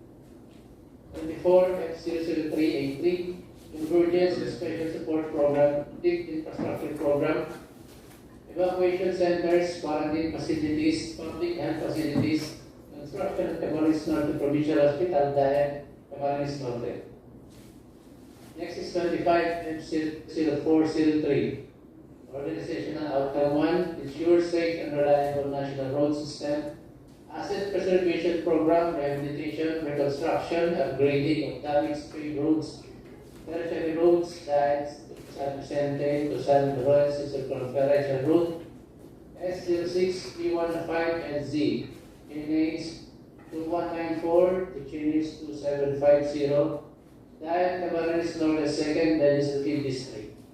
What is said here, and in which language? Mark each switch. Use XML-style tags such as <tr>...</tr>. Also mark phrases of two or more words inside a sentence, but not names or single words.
<en>24F00383, Convergence and Special Support Program, Big Infrastructure Program, Evacuation Centers, Quarantine Facilities, Public Health Facilities, Construction of Camarines Norte Provincial Hospital, Daet Camarines Norte. Next is 25F0403. Organizational Outcome 1, ensure safe and reliable national road system, asset preservation program, rehabilitation, reconstruction, upgrading of damaged paved roads, tertiary roads, Daet, San Vicente to San Lorenzo Circumferential Route, S06-P15 Z, Chinese 2194 to Chinese 2750, Daet Camarines Norte 2nd Legislative District.</en>